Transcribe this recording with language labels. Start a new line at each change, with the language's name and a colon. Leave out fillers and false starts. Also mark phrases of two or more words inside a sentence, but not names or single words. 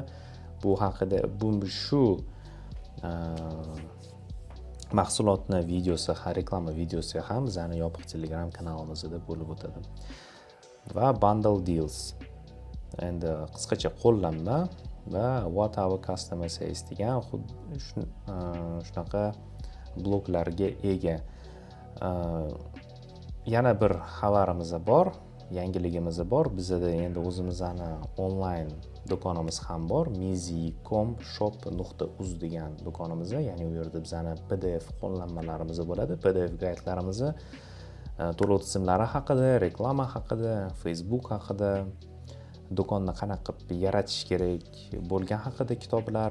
Uzbek: Bu haqida shu mahsulotning videosi, reklama videosi ham bizning yopiq Telegram kanalimizda bo'lib o'tadi. Va
English: bundle deals.
Uzbek: Endi qisqacha qo'llanma va
English: what our customer says
Uzbek: degan shunaqa bloklarga ega. Yana bir xabarimiz bor, yangiligimiz bor. Bizda endi o'zimizning onlayn do'konimiz ham bor, mizi.com/shop.uz degan do'konimiz, ya'ni u yerda bizning PDF qo'llanmalarimiz bo'ladi, PDF gaydlarimiz, to'lov tizimlari haqida, reklama haqida, Facebook haqida, do'konni qanaqa qilib yaratish kerak bo'lgan haqida kitoblar.